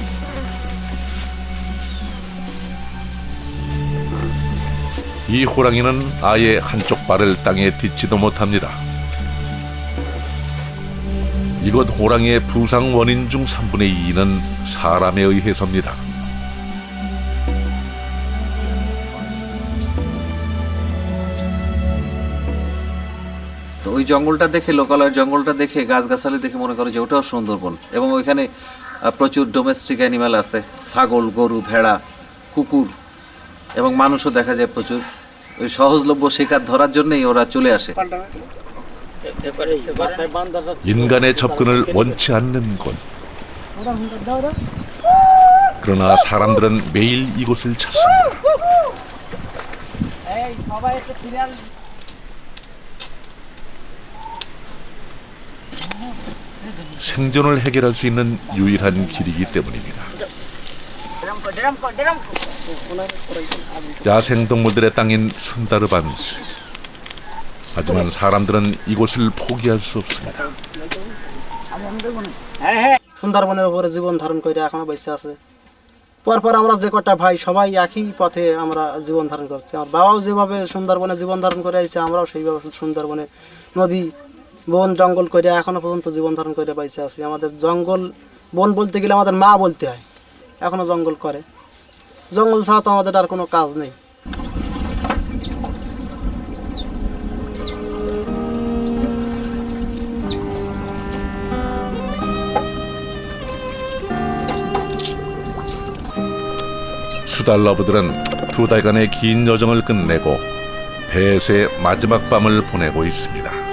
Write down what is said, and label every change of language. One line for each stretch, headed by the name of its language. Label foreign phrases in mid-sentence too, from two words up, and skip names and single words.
Korean: 이 호랑이는 아예 한쪽 발을 땅에 딛지도 못합니다. 이곳 호랑이의 부상 원인 중 3분의 2는 사람에 의해서입니다.
Bangla: তো ওই জঙ্গলটা দেখে, লোকালয়ের জঙ্গলটা দেখে, গাছগাছালি দেখে মনে করে যে ওটাও সুন্দরবন। এবং ওইখানে প্রচুর
English: domestic animal
Bangla: আছে, ছাগল, গরু, ভেড়া, কুকুর এবং মানুষও দেখা যায় প্রচুর। ওই সহজলভ্য শিকার ধরার জন্যই ওরা চলে আসে।
Korean: 인간의 접근을 원치 않는 곳. 그러나 사람들은 매일 이곳을 찾습니다. 생존을 해결할 수 있는 유일한 길이기 때문입니다. 야생동물들의 땅인 순다르반스. 하지만 사람들은 이곳을 포기할 수 없습니다.
Bangla: সুন্দরবনের উপরে জীবন ধারণ করে এখনো বেঁচে আছে। পরপর আমরা যে কটা ভাই সবাই একই পথে আমরা জীবন ধারণ করছি। আমার বাবাও যেভাবে সুন্দরবনে জীবন ধারণ করে আসছে, আমরাও সেইভাবে সুন্দরবনে নদী বন জঙ্গল করে এখনো পর্যন্ত জীবন ধারণ করে বেঁচে আছি। আমাদের জঙ্গল বন বলতে গেলে আমাদের মা বলতে হয়, এখনো জঙ্গল করে। জঙ্গল ছাড়া তো আমাদের আর কোনো কাজ নেই।
Korean: 수달러브들은 2달간의 긴 여정을 끝내고 배에서의 마지막 밤을 보내고 있습니다.